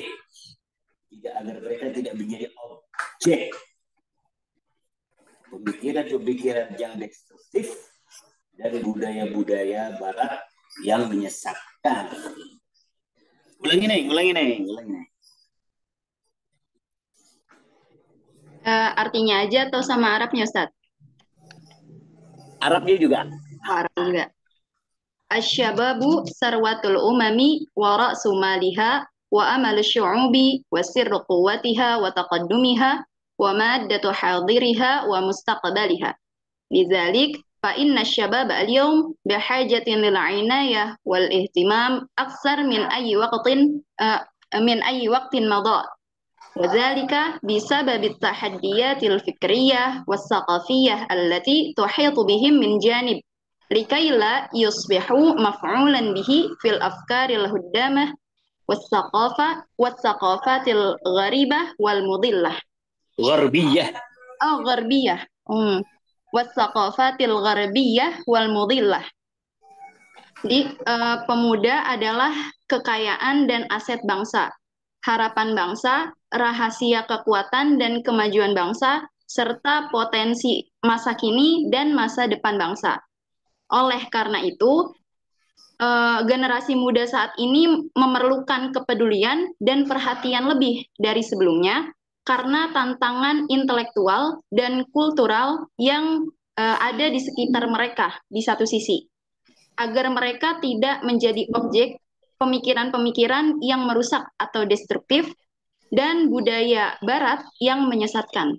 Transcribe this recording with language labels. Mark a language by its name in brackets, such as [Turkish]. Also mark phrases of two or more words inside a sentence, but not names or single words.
[Indonesian] Agar mereka tidak menjadi objek pemikiran-pemikiran yang destruktif dari budaya-budaya barat yang menyesatkan. Ulangi nih. Artinya aja atau sama Arabnya, Ustaz? Arabnya juga. Arab juga. [Arabic] الشباب ثروة الأمم ورأس مالها وأمل الشعوب وسر قوتها وتقدمها ومادة حاضرها ومستقبلها. لذلك فإن شباب اليوم بحاجة للعناية والاهتمام أكثر من أي وقت مضى. وذلك بسبب التحديات الفكرية والثقافية التي تحيط بهم من جانب لكي لا يصبحوا مفعولا به في الأفكار الهدامة والثقافات الغريبة والمضلة غربية غربية والثقافات الغربية والمضلة. [Indonesian] Jadi pemuda adalah kekayaan dan aset bangsa, harapan bangsa, rahasia kekuatan dan kemajuan bangsa, serta potensi masa kini dan masa depan bangsa. Oleh karena itu, generasi muda saat ini memerlukan kepedulian dan perhatian lebih dari sebelumnya karena tantangan intelektual dan kultural yang ada di sekitar mereka di satu sisi, agar mereka tidak menjadi objek pemikiran-pemikiran yang merusak atau destruktif dan budaya barat yang menyesatkan.